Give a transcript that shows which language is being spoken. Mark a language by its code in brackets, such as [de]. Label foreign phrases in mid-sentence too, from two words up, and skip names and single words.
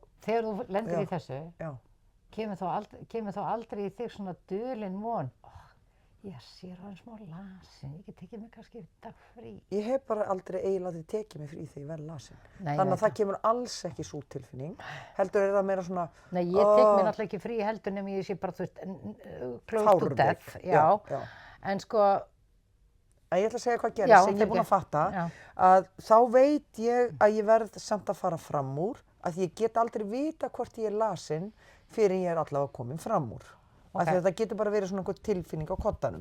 [is] Þegar þú lendir í þessu, kemur þá aldrei í þig svona dulin von, ég sé ráðin smá lasin, ég get tekið mig kannski dag frí. Ég hef bara aldrei eiginlega tekið mig frí þegar ég verð lasin. Þannig að það kemur alls ekki sú tilfinning. Heldur er það meira svona... Nei, ég tek mér náttúrulega ekki frí heldur nema ég sé bara, þú veist, [en] close to death. [is] Já. En sko... Ég ætla að segja hvað gerist sem ég er búin að fatta, að þá veit ég að ég verð samt að fara fram úr, að ég get aldrei vita hvort ég er lasin fyrir ég er allavega komin fram úr. Af því að það getur bara verið svona einhver tilfinning á koddanum.